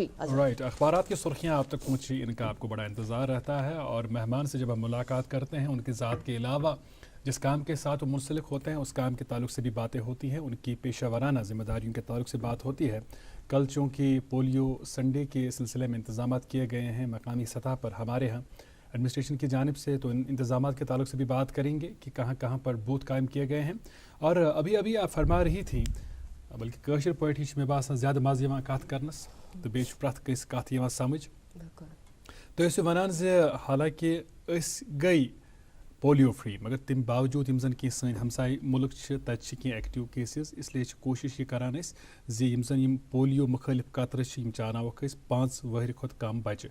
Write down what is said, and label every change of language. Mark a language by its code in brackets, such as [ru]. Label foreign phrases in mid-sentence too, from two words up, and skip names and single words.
[ur] رائٹ، اخبارات کی سرخیاں آپ تک پہنچی، ان کا آپ کو بڑا انتظار رہتا ہے، اور مہمان سے جب ہم ملاقات کرتے ہیں ان کی ذات کے علاوہ جس کام کے ساتھ وہ منسلک ہوتے ہیں اس کام کے تعلق سے بھی باتیں ہوتی ہیں، ان کی پیشہ ورانہ ذمہ داریوں کے تعلق سے بات ہوتی ہے۔ کل چونکہ [en] polio Sunday [ur] کے سلسلے میں انتظامات کیے گئے ہیں مقامی سطح پر ہمارے ہاں ایڈمنسٹریشن کی جانب سے، تو ان انتظامات کے تعلق سے بھی بات کریں گے کہ کہاں کہاں پر بوتھ قائم کیے گئے ہیں۔ اور ابھی آپ فرما رہی تھیں، [ks] بلکہ کٲشِر پٲٹھی چھِ مےٚ باسان زیادٕ مزٕ یِوان کَتھ کَرنَس تہٕ بیٚیہِ چھُ پرٛٮ۪تھ کٲنٛسہِ کَتھ یِوان سمجھ۔ تُہۍ ٲسِو وَنان زِ حالانکہِ أسۍ گٔے [en] polio free, [ks] مگر تمہِ باوجوٗد یِم زَن کینٛہہ سٲنۍ ہمساے مُلک چھِ تَتہِ چھِ کینٛہہ [en] active cases, [ks] اِسلیے چھِ کوٗشِش یہِ کَران أسۍ زِ یِم زَن یِم پولیو مُخٲلِف قطرٕ چھِ یِم چاوناووکھ أسۍ 5 ؤہرِ کھۄتہٕ کم بَچہِ۔